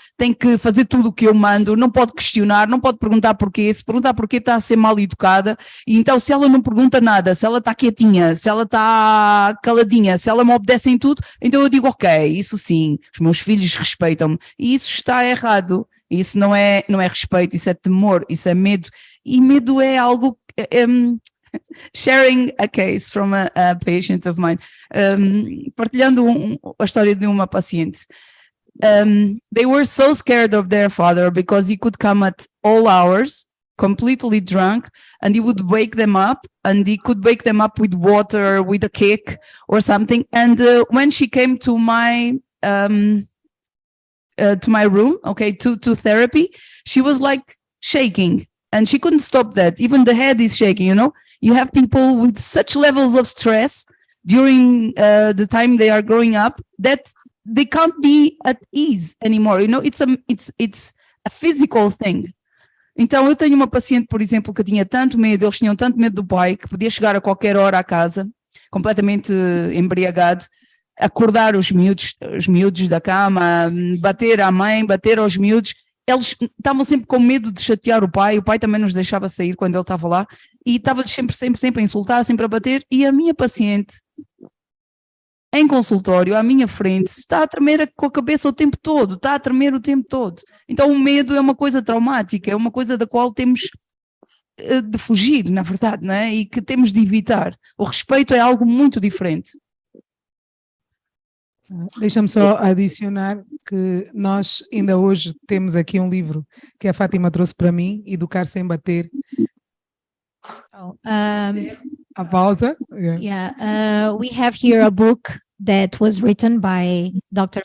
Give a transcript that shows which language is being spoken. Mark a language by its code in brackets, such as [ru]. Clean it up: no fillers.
[pt] tem que fazer tudo o que eu mando, não pode questionar, não pode perguntar porquê, se perguntar porquê está a ser mal educada, e então se ela não pergunta nada, se ela está quietinha, se ela está caladinha, se ela me obedece em tudo, então eu digo ok, isso sim, os meus filhos respeitam-me, e isso está errado, isso não é respeito, isso é temor, isso é medo, e medo é algo, [en] sharing a case from a patient of mine, [pt] partilhando a história de uma paciente. [en] They were so scared of their father because he could come at all hours, completely drunk, and he would wake them up, and he could wake them up with water, with a cake or something. And when she came to my room, okay, to therapy, she was like shaking, and she couldn't stop that. Even the head is shaking, you know. You have people with such levels of stress during the time they are growing up that they can't be at ease anymore. You know, it's a physical thing. [pt] Então eu tenho uma paciente, por exemplo, que tinha tanto medo, eles tinham tanto medo do pai, que podia chegar a qualquer hora à casa, completamente embriagado, acordar os miúdos da cama, bater à mãe, bater aos miúdos. Eles estavam sempre com medo de chatear o pai também nos deixava sair quando ele estava lá, e estava-lhes sempre a insultar, sempre a bater, e a minha paciente, em consultório, à minha frente, está a tremer com a cabeça o tempo todo, está a tremer o tempo todo. Então o medo é uma coisa traumática, é uma coisa da qual temos de fugir, na verdade, não é? E que temos de evitar. O respeito é algo muito diferente. Deixa-me só adicionar que nós ainda hoje temos aqui um livro que a Fátima trouxe para mim, Educar Sem Bater. A pausa. [en] We have here a book that was written by Dr.